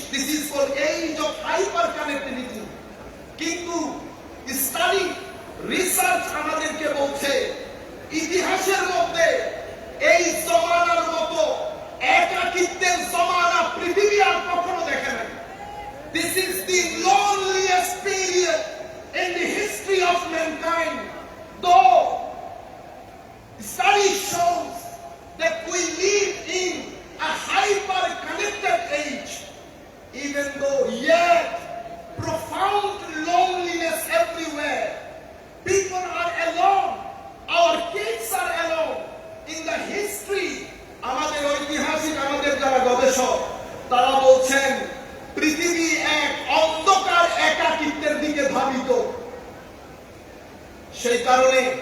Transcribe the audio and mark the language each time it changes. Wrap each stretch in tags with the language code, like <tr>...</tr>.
<en>This is for age of hyper connectivity.</en> <bn>কিন্তু study, research আমাদেরকে বলছে ইতিহাসের মধ্যে এই জমানার মতো একাকিত্বের জমানা পৃথিবী আর কখনো দেখে নাই।</bn> <en>This is the loneliest period in the history of mankind. Though study shows that we live in a hyper-connected age, even though yet profound loneliness everywhere. People are alone. Our kids are alone. In the history,</en> <bn>আমাদের ঐতিহাসিক, আমাদের যারা গবেষক, তারা বলছেন পৃথিবী এক অন্ধকার একাকিত্বের দিকে ধাবিত। সেই কারণে</bn>